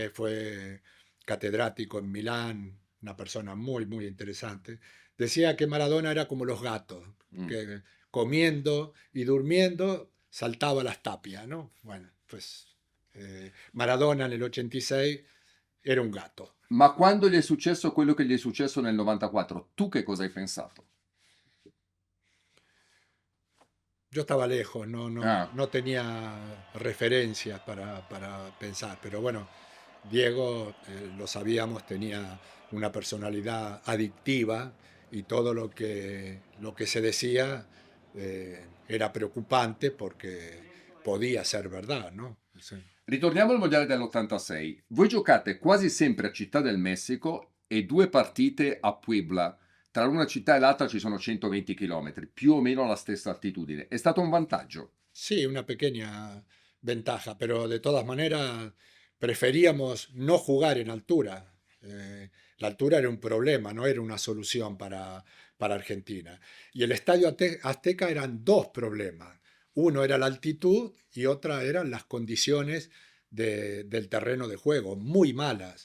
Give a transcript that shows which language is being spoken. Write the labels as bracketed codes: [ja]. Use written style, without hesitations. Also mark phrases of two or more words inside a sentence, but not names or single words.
[es] que fue catedrático en Milán, una persona muy, muy interesante, decía que Maradona era como los gatos, Mm. que comiendo y durmiendo saltaba las tapias, ¿no? Bueno, pues Maradona en el 86 era un gato. [it] Ma quando gli è successo quello che gli è successo nel 94, tu che cosa hai pensato? [es] Yo estaba lejos, no, no, Ah, no tenía referencias para pensar, pero bueno, Diego, lo sabíamos, tenía una personalidad adictiva y todo lo que se decía era preocupante porque podía ser verdad, ¿no? Sí. [it] ritorniamo al mondiale dell'86. Voi giocate quasi sempre a Città del Messico e 2 partite a Puebla. Tra una città e l'altra ci sono 120 km, più o meno alla stessa altitudine. È stato un vantaggio. [es] Sí, una pequeña ventaja, pero de todas maneras preferíamos no jugar en altura. La altura era un problema, no era una solución para Argentina. Y el Estadio Azteca eran dos problemas. Uno era la altitud y otra eran las condiciones del terreno de juego, muy malas.